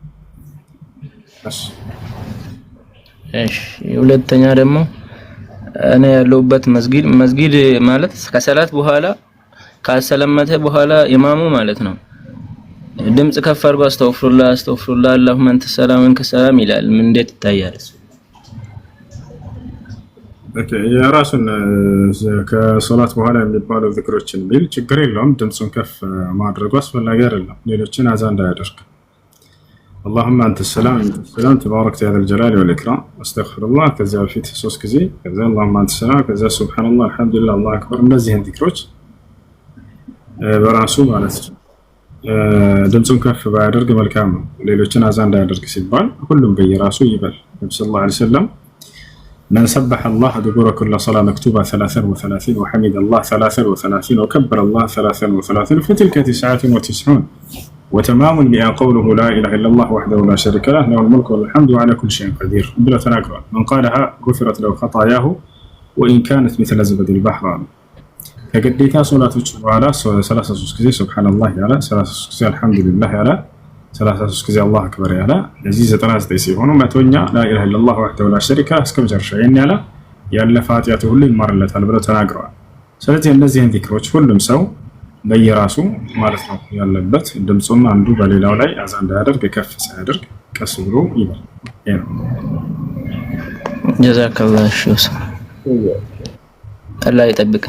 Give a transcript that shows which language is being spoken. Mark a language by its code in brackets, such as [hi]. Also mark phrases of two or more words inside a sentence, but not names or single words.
[am] እሺ ሁለተኛ ደግሞ እኔ ያለሁበት መስጊድ ማለት ከሰላት በኋላ ካሰለመተ በኋላ ኢማሙ ማለት ነው ድምጽ ከፍ አድርጎ [ar] أستغفر الله اللهم أنت السلام ومنك السلام [am] ይላል። ምን እንዴት ይታያል? ኦኬ የራሱን ከሶላት በኋላ የሚባለው ዝክሮችን ቢል ችግር የለውም። ድምጹን ከፍ ማድረጉ አስፈላጊ አይደለም። ሌሎችን አዛ እንዳያደርግ [ar] اللهم انت السلام انت السلام تبارك يا ذا الجلال والاكرام استغفر الله كذا [am] በፊት 3 ጊዜ ከዛ [ar] اللهم انت السلام [am] ከዛ [ar] سبحان الله الحمد لله الله اكبر [am] እነዚህን ዚክሮች በራሱ ማለት ነው ድምጹን ከፍ ባያደርግ መልካም ነው። ሌሎችን አዛ እንዳያደርግ ሲባል ሁሉም በየራሱ ይበል። ነብዩ [ar] صلى الله عليه وسلم من سبح الله دبر كل صلاة مكتوبة 33 وحمد الله 33 وكبر الله 33 فتلك 99 وتمام بها قوله لا إله إلا الله وحده لا شريك له له الملك والحمد وعلى كل شيء قدير بلا تناقض. من قالها غفرت له خطاياه وإن كانت مثل زبد البحر. فقديتها صلاة وعلى [am] 33 ጊዜ [ar] سبحان الله [am] ያለ 33 ጊዜ [ar] الحمد لله [am] ያለ 33 ጊዜ [ar] الله أكبر [am] ያለ እዚህ 99 ሲሆኑ መቶኛ [ar] لا إله إلا الله وحده لا شريك له [am] እስከ መጨረሻ ይሄን ያለ ያለፈ ኃጢአቱ ሁሉ ይማርለታል ብለው ተናግረዋል። ስለዚህ እነዚህን ዚክሮች ሁሉም ሰው በየራሱ ማለት ነው ያለበት ድምጹን አንዱ በሌላው ላይ አዛ እንዳያደርግ ከፍ ሳያደርግ ቀስ ብሎ ይበል። ጀዛከላህ ሹስ አላህ ይጠብቅ።